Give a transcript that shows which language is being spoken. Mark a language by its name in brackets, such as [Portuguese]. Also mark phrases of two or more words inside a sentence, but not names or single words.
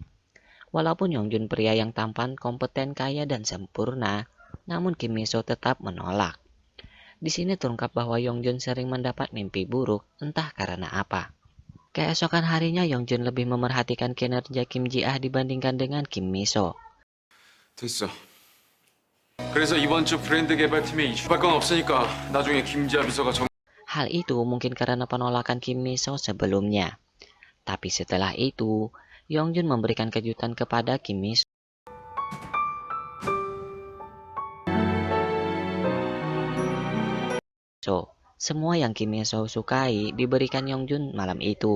[Indonesian] Walaupun Yongjun pria yang tampan, kompeten, kaya, dan sempurna, namun Kim Miso tetap menolak. Di sini terungkap bahwa Yongjun sering mendapat mimpi buruk, entah karena apa. Keesokan harinya Yongjun lebih memerhatikan kinerja Kim Ji-ah dibandingkan dengan Kim Miso. [Korean] 됐어. 그래서 이번 주 브랜드 개발팀에 이슈할 건 없으니까 나중에 김지아 비서가 [Indonesian] Hal itu mungkin karena penolakan Kim Miso sebelumnya. Tapi setelah itu, Yongjun memberikan kejutan kepada Kim Miso. Semua yang Kim Miso sukai diberikan Yongjun malam itu.